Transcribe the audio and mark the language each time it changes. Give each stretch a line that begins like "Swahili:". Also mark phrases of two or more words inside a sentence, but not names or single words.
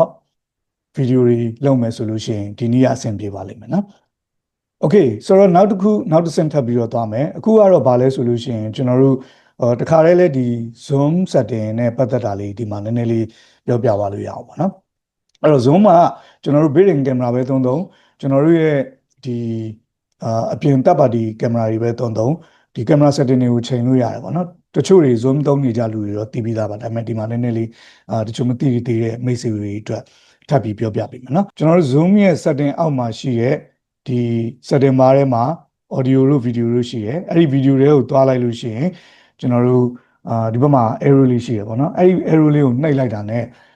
Burmese: video တွေလုပ်မယ်ဆိုလို့ရှိရင်ဒီနည်းအဆင်ပြေပါလိမ့်မယ်နော် okay ဆိုတော့နောက်တစ်ဆင့်ထပ်ပြီးတော့သွားမယ်အခုကတော့ဗာလဲဆိုလို့ရှိရင်ကျွန်တော်တို့တခါတည်းလဲ ဒီ Zoom setting နဲ့ပတ်သက်တာလေးဒီမှာနည်းနည်းလေးပြောပြပါလို့ရအောင်ပါနော်အဲ့တော့ Zoom ကကျွန်တော်တို့
English: built-in camera
Burmese: ပဲသုံး ကျွန်တော်တို့ရဲ့ဒီအပြင်တပ်ပါတီ camera တွေပဲသုံးဒီ
English: camera setting
Burmese: တွေကိုချိန်လို့ရတယ်ပေါ့နော်တချို့တွေ Zoom သုံးနေကြလူတွေတော့သိပြီးသားပါဒါပေမဲ့ဒီမှာနည်းနည်းလေးတချို့မသိသေးတဲ့မိတ်ဆွေတွေအတွက်ထပ်ပြီးပြောပြပေးမယ်နော်ကျွန်တော်တို့ Zoom ရဲ့ setting အောက်မှာရှိတဲ့ဒီ
English: setting bar
Burmese: ထဲမှာ audio တို့ video တို့ရှိတယ်အဲ့ဒီ video တွေကိုတွားလိုက်လို့ရှိရင်ကျွန်တော်တို့ဒီဘက်မှာ arrow လေးရှိရပေါ့နော်အဲ့ဒီ arrow လေးကိုနှိပ်လိုက်တာ ਨੇ